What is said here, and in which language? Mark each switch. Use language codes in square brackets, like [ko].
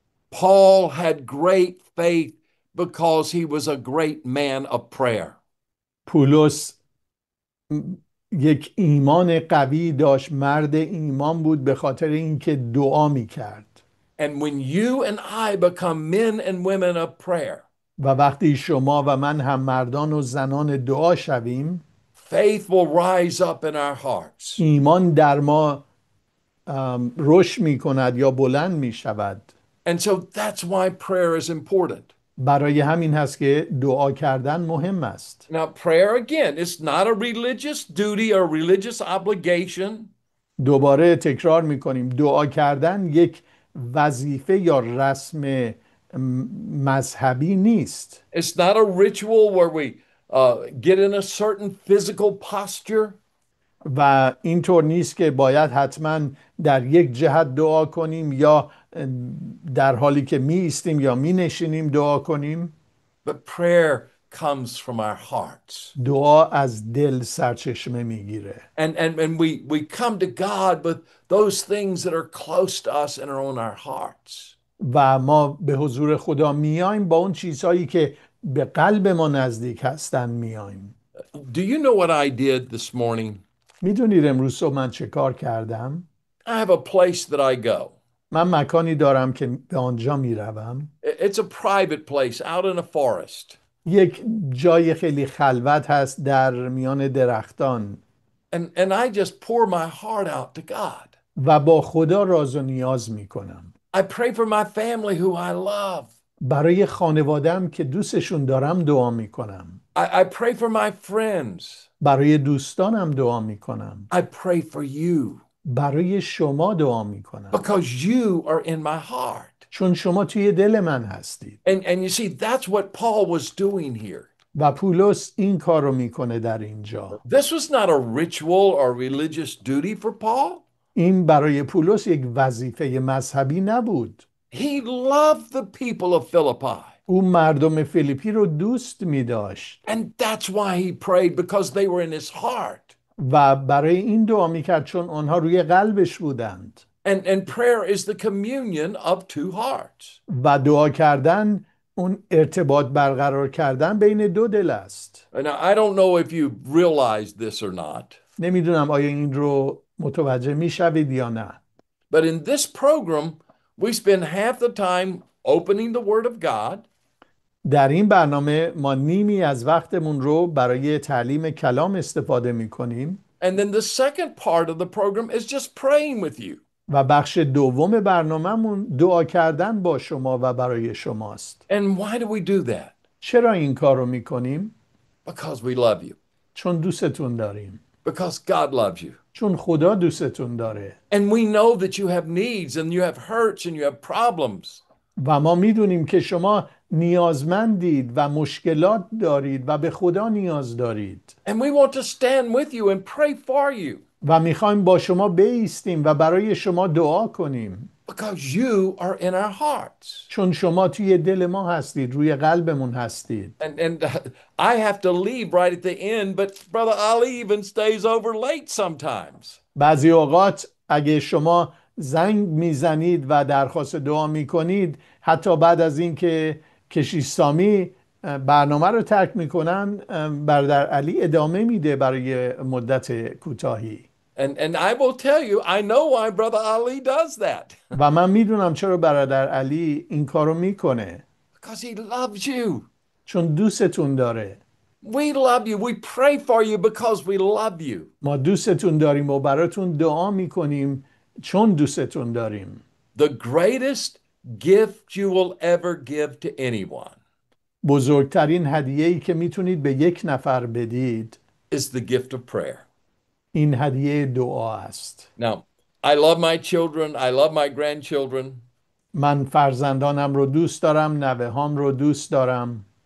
[en] Paul had great faith because he was a great man of prayer. [fa] پولس یک ایمان قوی داشت، مرد ایمان بود به خاطر اینکه دعا میکرد. [en] And when you and I become men and women of prayer, [fa] و وقتی شما و من هم مردان و زنان دعا شویم، [en] faith will rise up in our hearts. [fa] ایمان در ما رشد می کند یا بلند می شود. [en] And so that's why prayer is important. [fa] برای همین هست که دعا کردن مهم است. [en] Now, prayer again, it's not a religious duty or religious obligation. [fa] دوباره تکرار می کنیم دعا کردن یک وظیفه یا رسم مذهبی نیست. [en] It's not a ritual where we get in a certain physical posture. [fa] و اینطور نیست که باید حتما در یک جهت دعا کنیم یا در حالی که می ایستیم یا می نشینیم دعا کنیم. [en] But prayer comes from our hearts. [fa] دعا از دل سرچشمه میگیره. [en] And we come to God with those things that are close to us and are on our hearts. [fa] و ما به حضور خدا میایم با اون چیزهایی که به قلب ما نزدیک هستن میایم. [en] Do you know what I did this morning? [fa] میدونید امروز صبح من چه کار کردم؟ [en] I have a place that I go. [fa] من مکانی دارم که به آنجا میروم. [en] It's a private place out in a forest. [fa] یک جای خیلی خلوت هست در میان درختان. [en] And I just pour my heart out to God. [fa] و با خدا راز و نیاز میکنم. [en] I pray for my family who I love. [fa] برای خانوادم که دوستشون دارم دعا میکنم. [en] I pray for my friends. [fa] برای دوستانم دعا میکنم. [en] I pray for you [fa] برای شما دعا میکنم. [en] because you are in my heart. [fa] چون شما توی دل من هستید. [en] And you see, that's what Paul was doing here. [fa] و پولس این کار رو میکنه در اینجا. [en] This was not a ritual or religious duty for Paul. [fa] این برای پولس یک وظیفه مذهبی نبود. [en] He loved the people of Philippi. [fa] او مردم فیلیپی رو دوست می داشت. [en] And that's why he prayed, because they were in his heart. [fa] و برای این دعا می کرد چون آنها روی قلبش بودند. [en] And prayer is the communion of two hearts. [fa] و دعا کردن اون ارتباط برقرار کردن بین دو دل است. [en] And I don't know if you realize this or not. [fa] نمیدونم آیا این رو متوجه می شوید یا نه. [en] But in this program, we spend half the time opening the Word of God. [fa] در این برنامه ما نیمی از وقتمون رو برای تعلیم کلام استفاده می کنیم. [en] And then the second part of the program is just praying with you. [fa] و بخش دوم برنامه‌مون دعا کردن با شما و برای شماست. [en] And why do we do that? [fa] چرا این کار رو می کنیم؟ [en] Because we love you. [fa] چون دوستتون داریم. [en] Because God loves you. [fa] چون خدا دوستتون داره. [en] And we know that you have needs and you have hurts and you have problems. [fa] و ما میدونیم که شما نیازمندید و مشکلات دارید و به خدا نیاز دارید. [en] And we want to stand with you and pray for you. [fa] و میخوایم با شما بایستیم و برای شما دعا کنیم. [en] Because you are in our hearts. [fa] چون شما توی دل ما هستید، روی قلبمون هستید. [en] And I have to leave right at the end, but Brother Ali even stays over late sometimes. [fa] بعضی اوقات اگه شما زنگ میزنید و درخواست دعا میکنید، حتی بعد از اینکه کشیش سامی برنامه رو ترک میکنن، برادر علی ادامه میده برای مدت کوتاهی. [en] And I will tell you, I know why Brother Ali does that. [fa] و من میدونم چرا برادر علی این کارو میکنه. [en] Because he loves you. [fa] چون دوستتون داره. [en] We love you. We pray for you because we love you. [fa] ما دوستتون داریم و براتون دعا میکنیم چون دوستتون داریم. [en] The greatest gift you will ever give to anyone [fa] بزرگترین هدیه‌ای که میتونید به یک نفر بدید [en] is the gift of prayer. [fa] این هدیه دعا است. [en] Now, I love my children. I love my grandchildren. [fa] من فرزندانم رو دوست دارم، نوه‌هام رو دوست دارم.